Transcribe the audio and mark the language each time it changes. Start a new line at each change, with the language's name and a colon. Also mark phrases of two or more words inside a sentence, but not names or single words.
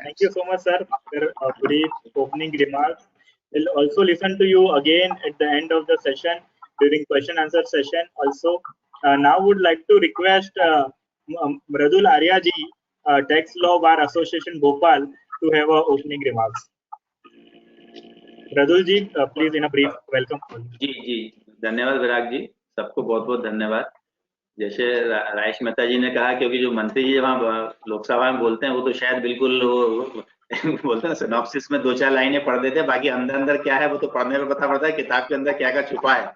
English: Thank you so much, sir, for your brief opening remarks. We'll also listen to you again at the end of the session during question answer session. Also, now would like to request Mradul Arya ji, Tax Law Bar Association Bhopal, to have opening remarks. Mradul ji, please in a brief welcome.
Hindi: जी धन्यवाद विराग जी, सबको बहुत बहुत धन्यवाद. जैसे राजेश मेहता जी ने कहा, क्योंकि जो मंत्री जी वहाँ लोकसभा में बोलते हैं वो तो शायद बिल्कुल वो बोलते हैं सिनॉप्सिस में 2-4 लाइनें पढ़ देते हैं, बाकी अंदर अंदर क्या है वो तो पढ़ने में पता पड़ता है किताब के अंदर क्या क्या छुपा है।